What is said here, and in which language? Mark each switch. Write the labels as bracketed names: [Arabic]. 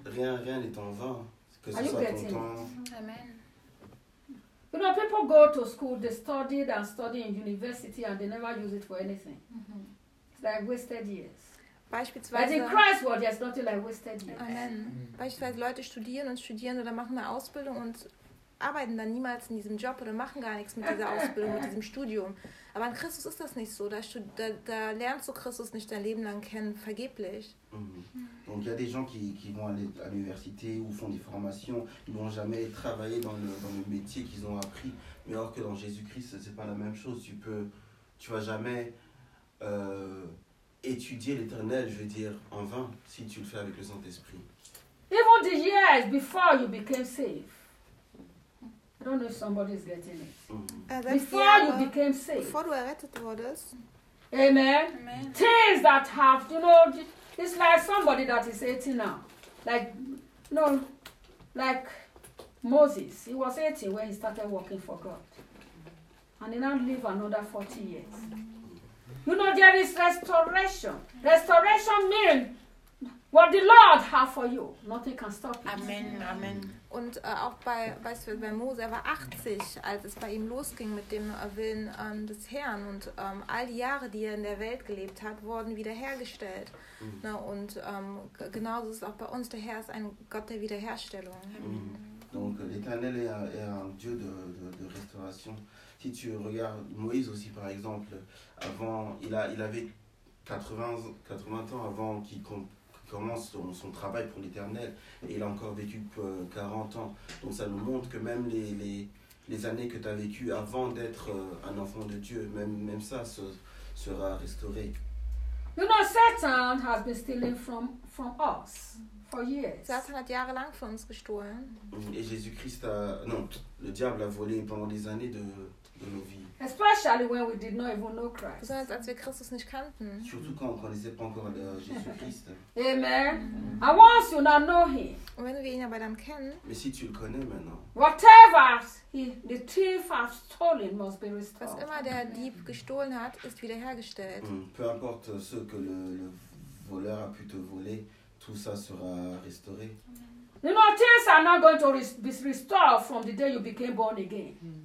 [French] Rien n'est en vain, que ce soit ton temps. Amen. [English] You know, people go to school, they studied and studied in university and they never use it for anything. Mm-hmm. It's like wasted years. [German] Beispielsweise, [English] but in Christ's world, there's nothing like wasted years. Amen. Mm-hmm. [German] Beispielsweise Leute studieren oder machen eine Ausbildung und arbeiten dann niemals in diesem Job oder machen gar nichts mit dieser Ausbildung, mit diesem Studium. Aber in Christus ist das nicht so. Da lernst du Christus nicht dein Leben lang kennen, vergeblich. [French] Donc il y a des gens qui vont aller à l'université ou font des formations, ils vont jamais travailler dans le métier qu'ils ont appris, mais alors que dans Jésus-Christ c'est pas la même chose. Tu vas jamais étudier l'Éternel, je veux dire en vain, si tu le fais avec le Saint-Esprit. [English] Even the years before you became saved. I don't know if somebody's getting it. Mm-hmm. Before you became saved. Before [German] du errettet wurdest. Amen. Amen. [English] Things that have, you know, it's like somebody that is 18 now. Like, no, like Moses. He was 18 when he started working for God. And he now lived another 40 years. You know, there is restoration. Restoration means what the Lord has for you. Nothing can stop it. Amen, amen. [German] Und auch bei, weißt du, bei Mose, er war 80, als es bei ihm losging mit dem Willen des Herrn. Und all die Jahre, die er in der Welt gelebt hat, wurden wiederhergestellt. Mhm. Na, und genauso ist es auch bei uns. Der Herr ist ein Gott der Wiederherstellung. Mhm. [French] Donc l'Éternel est un Dieu de restauration. Si tu regardes Moïse aussi, par exemple, avant, il avait 80 ans avant qu'il commence son travail pour l'Éternel, et il a encore vécu 40 ans. Donc ça nous montre que même les années que tu as vécues avant d'être un enfant de Dieu, même ça sera restauré. [English] You know, Satan has been stealing from us for years. [German] Satan hat jahrelang von uns gestohlen. [French] Et Jésus-Christ a... Non, le diable a volé pendant des années de nos vies. [English] Especially when we did not even know Christ. [German] Besonders als wir Christus nicht kannten. [French] Surtout quand on ne connaissait pas encore Jésus-Christ. Amen. [English] And once you now know him. [German] Und wenn wir ihn aber dann kennen. [French] Mais si tu le connais maintenant. [English] Whatever the thief has stolen must be restored. [German] Was immer der Dieb gestohlen hat, ist wiederhergestellt. [French] Peu importe ce que le voleur a pu te voler, tout ça sera restauré. [English] You know, things are not going to be restored from the day you became born again.